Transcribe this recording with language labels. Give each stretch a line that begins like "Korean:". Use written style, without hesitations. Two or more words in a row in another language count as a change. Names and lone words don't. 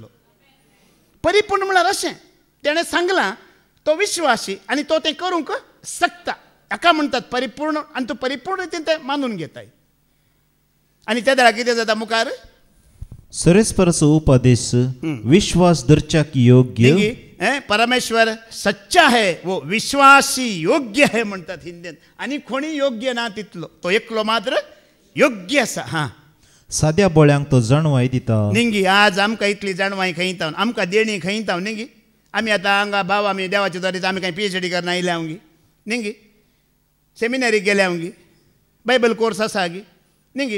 Konkani: परिपूर्ण म्हळ्यार अशें तेणें सांगलां तो विश्वासी आनी तो तें करूंक शकता. हाका म्हणटात परिपूर्ण. आनी तूं परिपूर्ण रितीन तें मानून घेताय. आनी त्या वेळार कितें जाता मुखार? सरस्पराचो उपदेश विश्वास धरच्याक योग्य.
Hindi: परमेश्वर सच्चा है, वो विश्वासी योग्य है
Konkani: म्हणटात हिंदीन. आनी कोणी योग्य ना तितलो, तो एकलो मात्र योग्य आसा. साद्या बोळ्यांक तो जाणवाय दिता. निंगी आज आमकां इतली जाणवाय खंय तावन, आमकां देणी खंय तावन निंगी. आमी आतां हांगा भाव आमी देवाचे द्वारे आमी कांय PhD करना आयल्या गी निंगी. सेमिनरीक गेल्या गी, बायबल कोर्स आसा गी निंगी.